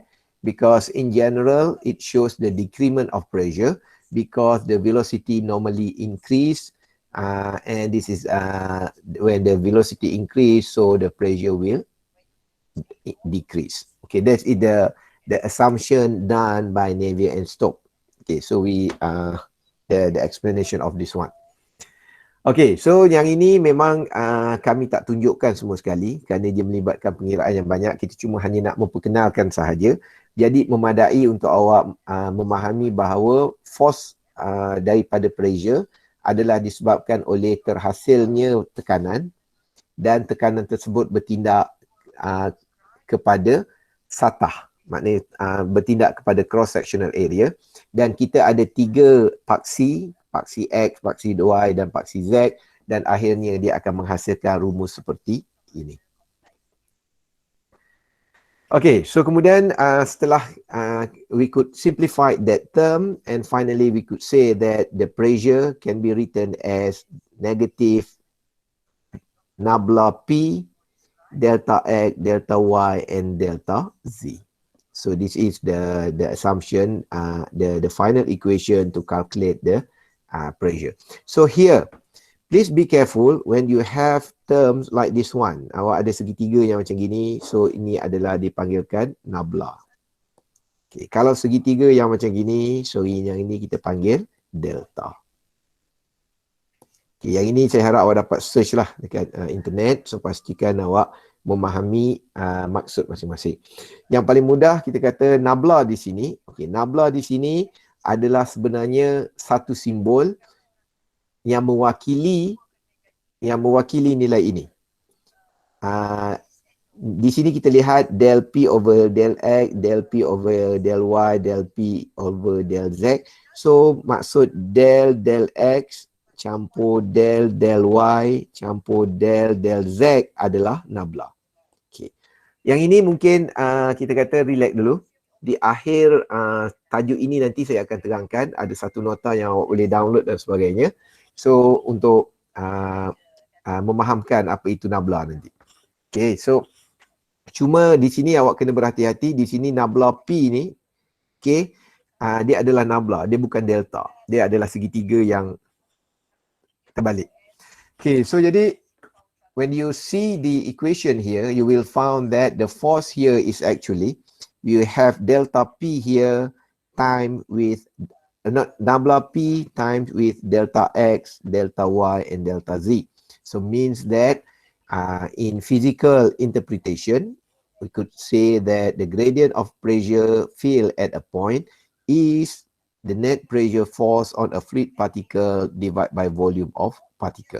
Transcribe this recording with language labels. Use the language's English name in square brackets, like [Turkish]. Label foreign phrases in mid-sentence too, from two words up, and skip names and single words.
[English] Because in general it shows the decrement of pressure, because the velocity normally increase, and this is when the velocity increase, so the pressure will decrease. Okay, that is the assumption done by Navier and Stokes. Okay, so we the explanation of this one. [Malay] Okay, so yang ini memang kami tak tunjukkan semua sekali kerana dia melibatkan pengiraan yang banyak. Kita cuma hanya nak memperkenalkan sahaja. Jadi memadai untuk awak memahami bahawa force daripada pressure adalah disebabkan oleh terhasilnya tekanan, dan tekanan tersebut bertindak kepada satah, maknanya bertindak kepada [English] cross sectional area, [Malay] dan kita ada 3 paksi X, paksi Y dan paksi Z, dan akhirnya dia akan menghasilkan rumus seperti ini. [English] Okay, so [Malay] kemudian setelah [English] we could simplify that term, and finally we could say that the pressure can be written as negative nabla P, delta X, delta Y, and delta Z. So this is the assumption, the final equation to calculate the pressure. So here, please be careful when you have terms like this one. [Malay] Awak ada segitiga yang macam gini, so ini adalah dipanggilkan nabla. Okay, kalau segitiga yang macam gini, so yang ini kita panggil delta. Okay, yang ini saya harap awak dapat search lah dekat internet, so pastikan awak memahami maksud masing-masing. Yang paling mudah kita kata nabla di sini. Okay, nabla di sini adalah sebenarnya satu simbol yang mewakili nilai ini. Di sini kita lihat [English] del P over del X, del P over del Y, del P over del Z. [Malay] So maksud del X campur del Y campur del Z adalah nabla. Okay. Yang ini mungkin kita kata relax dulu. Di akhir tajuk ini nanti saya akan terangkan, ada satu nota yang awak boleh download dan sebagainya. So untuk memahamkan apa itu nabla nanti. Okay, so cuma di sini awak kena berhati-hati. Di sini nabla P ni, okay, dia adalah nabla, dia bukan delta. Dia adalah segitiga yang terbalik. [English] Okay, so jadi when you see the equation here, you will find that the force here is actually, you have delta P here times with nabla P times with delta X, delta Y, and delta Z. So means that in physical interpretation, we could say that the gradient of pressure field at a point is the net pressure force on a fluid particle divided by volume of particle.